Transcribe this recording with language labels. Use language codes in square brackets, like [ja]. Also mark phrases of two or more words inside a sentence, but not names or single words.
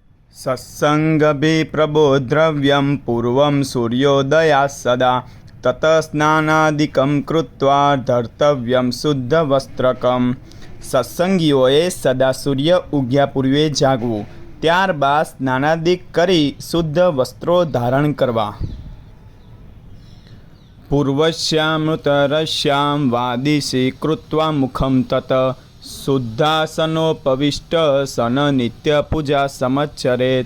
[sa] सत्सङ्गभिप्रबोद्रव्यं पूर्वं सूर्योदयात् सदा ततः स्नानादिकं कृत्वा धर्तव्यं શુદ્ધવસ્ત્રકમ। [gu] સત્સંગીઓએ સદા સૂર્ય ઉગ્યા પૂર્વે જાગવું, ત્યારબાદ સ્નાનાદિક કરી શુદ્ધ વસ્ત્રો ધારણ કરવા। [sa] પૂર્વસ્યામૃતરસ્યામ વાદિશી કૃત્વા મુખમ તત શુદ્ધાસનોપવિષ્ટ સન નિત્ય પૂજા સમચ્ચરેત।